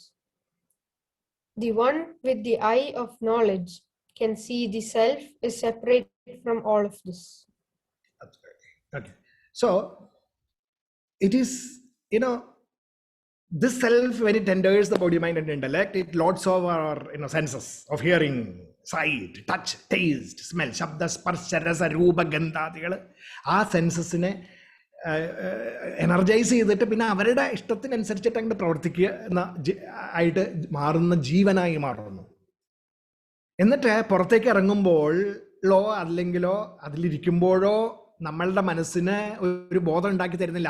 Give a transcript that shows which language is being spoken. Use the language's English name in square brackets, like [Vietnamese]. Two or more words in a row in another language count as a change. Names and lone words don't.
[English] The one with the eye of knowledge can see the self is separate from all of this. Okay. So, it is, this self, when it enters the body, mind and intellect, it loads of our senses of hearing, sight, touch, taste, smell, [Sanskrit] shabda, sparsha, rasa, roopa, gandhadigal. [Malayalam] ആ [English] sensesine energize [Malayalam] ചെയ്തിട്ട് പിന്നെ അവരുടെ ഇഷ്ടത്തിനനുസരിച്ചിട്ട് അങ്ങോട്ട് പ്രവർത്തിക്കുക ആയിട്ട് മാറുന്ന ജീവനായി മാറുന്നു. എന്നിട്ട് പുറത്തേക്ക് ഇറങ്ങുമ്പോഴോ അല്ലെങ്കിലോ അതിലിരിക്കുമ്പോഴോ നമ്മളുടെ മനസ്സിന് ഒരു ബോധം ഉണ്ടാക്കി തരുന്നില്ല.